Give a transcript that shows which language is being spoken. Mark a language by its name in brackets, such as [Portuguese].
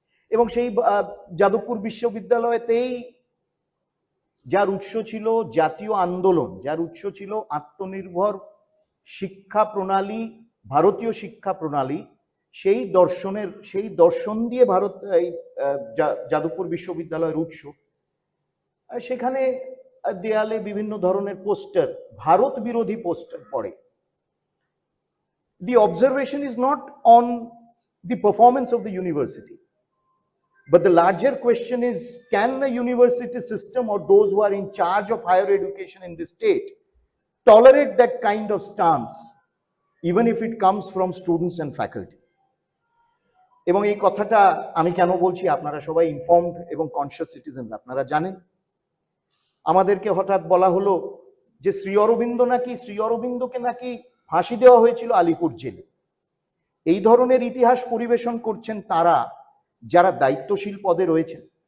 [Bangla] এবং সেই যাদবপুর বিশ্ববিদ্যালয়তেই যার উৎস ছিল জাতীয় আন্দোলন, যার উৎস ছিল আত্মনির্ভর শিক্ষা প্রণালী, ভারতীয় শিক্ষা প্রণালী, সেই দর্শন দিয়ে ভারত এই যাদবপুর বিশ্ববিদ্যালয়ের উৎস। সেখানে দেয়ালে বিভিন্ন ধরনের পোস্টার, ভারত বিরোধী পোস্টার পড়ে। [English] The observation is not on the performance of the university, but the larger question is, can the university system or those who are in charge of higher education in the state tolerate that kind of stance, even if it comes from students and faculty? [Bangla] এবং এই কথাটা আমি কেন বলছি, আপনারা সবাই informed এবং conscious citizen, আপনারা জানেন। আমাদেরকে হঠাৎ বলা হলো যে শ্রী অরবিন্দকে নাকি ফাঁসি দেওয়া হয়েছিল আলিপুর জেলে। এই ধরনের ইতিহাস পরিবেশন করছেন তারা যারা দায়িত্বশীল পদে রয়েছেন।